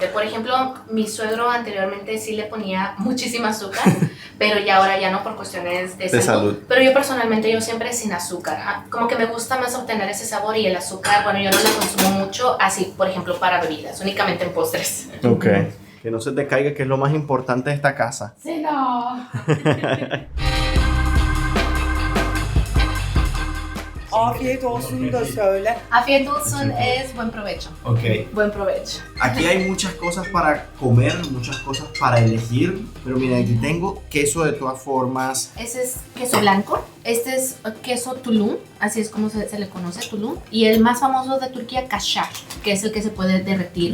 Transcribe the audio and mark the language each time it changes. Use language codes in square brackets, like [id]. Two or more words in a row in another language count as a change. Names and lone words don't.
[es] Por ejemplo, mi suegro anteriormente sí le ponía muchísima azúcar, pero ya ahora ya no por cuestiones de salud. Pero yo personalmente yo siempre sin azúcar. Como que me gusta más obtener ese sabor y el azúcar, bueno, yo no la consumo mucho así, por ejemplo, para bebidas, únicamente en postres. Ok. Que no se te caiga, que es lo más importante de esta casa. Sí, no. [tr] Afiyet olsun da söyle. Afiyet olsun [es] es buen provecho. Ok. Buen provecho. Aquí hay muchas cosas para comer, muchas cosas para elegir. Pero mira, aquí tengo queso de todas formas. Ese es queso blanco. Este es queso tulum, así es como se le conoce, tulum. Y el más famoso de Turquía, kaşar, que es el que se puede derretir.